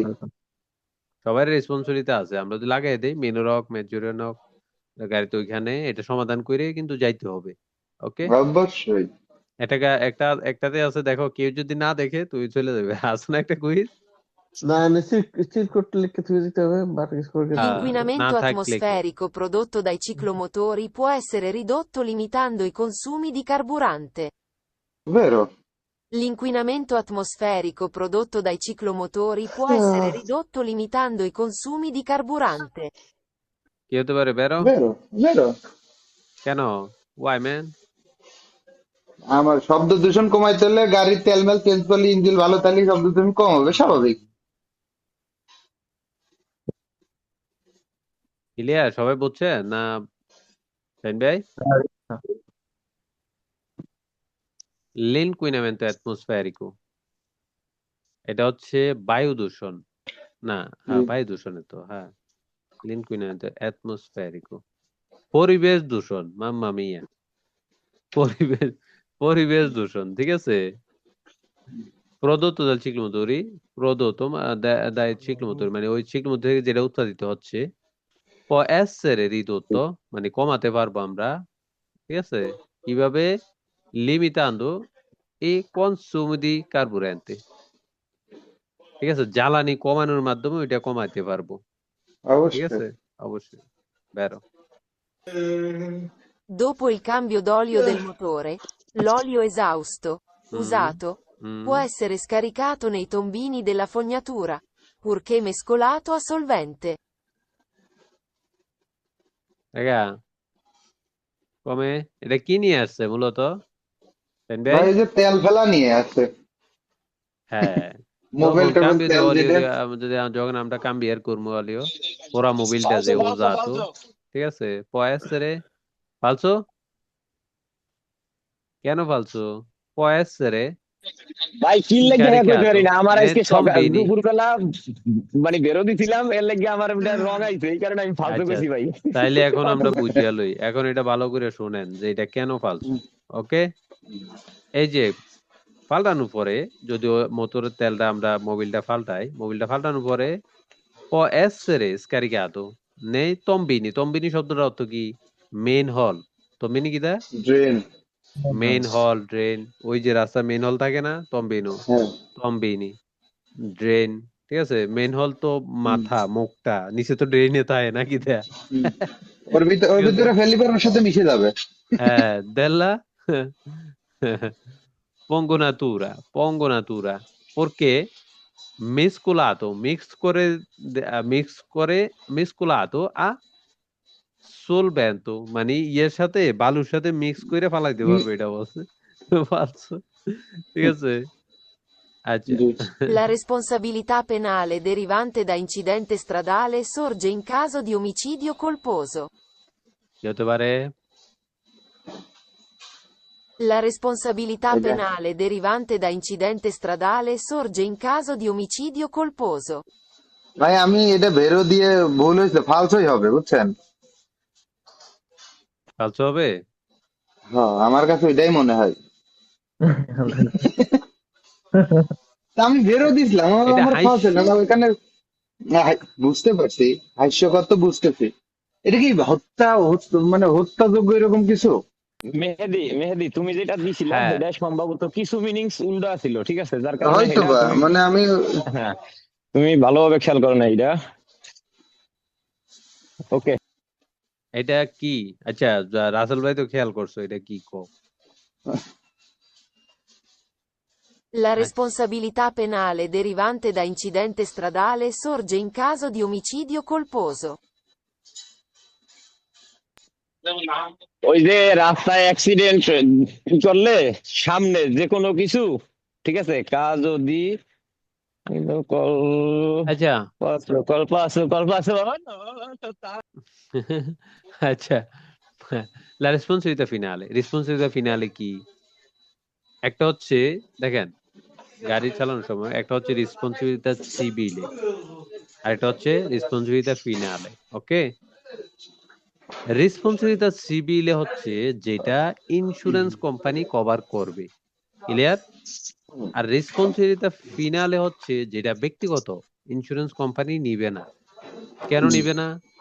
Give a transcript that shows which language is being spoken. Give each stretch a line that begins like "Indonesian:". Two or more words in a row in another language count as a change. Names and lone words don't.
Bangla: সবার রেসপন্সিবিলিটি আছে, আমরা যদি লাগাই দেই মেনুর হক মেজুরিয়ন হক গাড়িতে, ওইখানে এটা সমাধান করে কিন্তু যাইতে হবে। ওকে, অবশ্যই। একটাতে আছে, দেখো কেউ যদি না দেখে তুই চলে যাবে, আছে না একটা কুইজ? না চিরকুট লিখে থুয়ে দিতে হবে, বাকি কিছু করে দিতে হবে। না
Italian: L'inquinamento
Bangla: থাকলে কি?
Italian: atmosferico prodotto dai ciclomotori può essere ridotto limitando i consumi di carburante.
Bangla: বেরো।
Italian: L'inquinamento atmosferico prodotto dai ciclomotori può essere ridotto limitando i consumi di carburante.
Bangla: কি হতে পারে? বেরো বেরো বেরো।
English: কেন? why man?
Bangla: আমার শব্দ দূষণ কমাইতে হলে গাড়ির তেল মেল চেঞ্জ করলে, ইঞ্জিন ভালো থাকলে শব্দ দূষণ কম হবে, স্বাভাবিক। ক্লিয়ার? সবাই বুঝছে না শাহিন ভাই?
Italian: l'inquinamento atmosferico
Bangla: এটা হচ্ছে বায়ু দূষণ, না হ্যাঁ বায়ু দূষণে তো, হ্যাঁ,
Italian: l'inquinamento atmosferico
Bangla: পরিবেশ দূষণ,
Italian: mamma mia,
Bangla: পরিবেশ পরিবেশ দূষণ, ঠিক আছে, প্রদত্ত
Italian: dal ciclomotori,
Bangla: প্রদত্ত
Italian: dai ciclomotori
Bangla: মানে ওই ciclomotor থেকে যেটা উৎপাদিত হচ্ছে,
Italian: può essere ridotto
Bangla: মানে কমাতে পারবো আমরা, ঠিক আছে, কিভাবে,
Italian: limitando i consumi di carburante,
Bangla: ঠিক আছে, জ্বালানি কমানোর মাধ্যমে ওইটা কমাতে পারবো, ঠিক অবশ্যই। আছে, অবশ্যই, বেরো।
Italian: Dopo il cambio d'olio del motore, L'olio esausto, হুম usato, হুম può essere scaricato nei tombini della fognatura, purché mescolato a solvente.
Bangla: দেখা কমে এটা কি নিয়ে আসছে মূলত তাই ভাই? ভাই এই যে তেল ফেলা নিয়ে আছে, হ্যাঁ মোবাইল তখন টোবাইল
Italian: cambio de
Bangla: তেল
Italian: óleo
Bangla: যেটা। যদি যখন আমরা cambiar করবো óleo পুরা মোবিলটা যে usato ঠিক আছে
Italian: può essere falso
Bangla: কেন
Italian: falso può essere
Bangla: ভাই কি লেগে হ্যাঁ কইতে
Italian: scaricato
Bangla: পারি না, আমার
Italian: nei
Bangla: আজকে সকাল
Italian: tombini
Bangla: দুপুরবেলা মানে বেরো দিছিলাম, এর লেগে আমার এটা রং আইছে, এই কারণে আমি ফালতু আচ্ছা কইছি ভাই। তাইলে এখন আমরা বুঝিয়া লই এখন এটা ভালো করে শুনেন যে এটা কেন falso ওকে এই যে পাল্টানোর পরে যদি মোটরের তেলটা আমরা মোবিলটা পাল্টানোর পরে
Italian: può essere scaricato nei tombini tombini
Bangla: শব্দটার অর্থ কি
English: main hole
Bangla: tombini কি দা ড্রেন।
English: main hole
Bangla: ড্রেন ওই যে রাস্তা
English: main hole
Bangla: থাকে না tombino হ্যাঁ। tombini ড্রেন ঠিক আছে
English: main hole
Bangla: তো মাথা মুখটা নিচে তো ড্রেনে থাকে নাকি দেয়া ওর ভিতরে ফেলিবার ওর সাথে মিশে যাবে। হ্যাঁ
Italian: della pongonatura perché mescolato a solvento
Bangla: মানে ইয়ের সাথে বালুর সাথে মিক্স করে ফালাইতে পারবে এটা বলছে falso ঠিক আছে আচ্ছা জি।
Italian: La responsabilità penale derivante da incidente stradale sorge in caso di omicidio colposo.
Bangla: কি হতে পারে
Italian: La responsabilità penale derivante da incidente stradale sorge in caso di omicidio colposo.
Bangla: ভাই আমি এটা বেরো দিয়ে ভুল হয়েছে, ফালসই হবে বুঝছেন। falso হবে হ্যাঁ আমার কাছে এটাই মনে হয়। তা আমি বেরো দিছিলাম, এটা আমার ফালস না হাস্য এখানে। বুঝতে পারছি, হাস্যকর তো বুঝতেছি। এটা কি মানে হত্যাযোগ্য এরকম কিছু? মেহেদি তুমি যেটা দিছিলা হ্যাঁ সেটা সম্ভবত কিছু মিনিংস উল্টা ছিল, ঠিক আছে, যার কারণে হয়তো এটা বা, তুমি মানে আমি হ্যাঁ তুমি ভালোভাবে খেয়াল করো না এটা। ওকে এটা কি আচ্ছা রাসেল ভাই তো খেয়াল করছো এটা কি কো
Italian: La responsabilità penale derivante da incidente stradale sorge in caso di omicidio colposo.
Bangla: ওই যে রাস্তায় অ্যাক্সিডেন্ট করলে সামনে যে কোনো কিছু, ঠিক আছে, কাজ যদি আচ্ছা কল্প আচ্ছা
Italian: la responsabilità finale
Bangla: কি একটা হচ্ছে দেখেন গাড়ি চালানোর সময় একটা হচ্ছে
Italian: responsabilità civile
Bangla: আর একটা হচ্ছে
Italian: responsabilità finale
Bangla: ওকে
Italian: responsabilità civile
Bangla: হচ্ছে যেটা
English: insurance company
Bangla: কভার করবে ক্লিয়ার আর
Italian: responsabilità finale
Bangla: হচ্ছে যেটা ব্যক্তিগত
English: insurance company
Bangla: নিবে না কেন নিবে না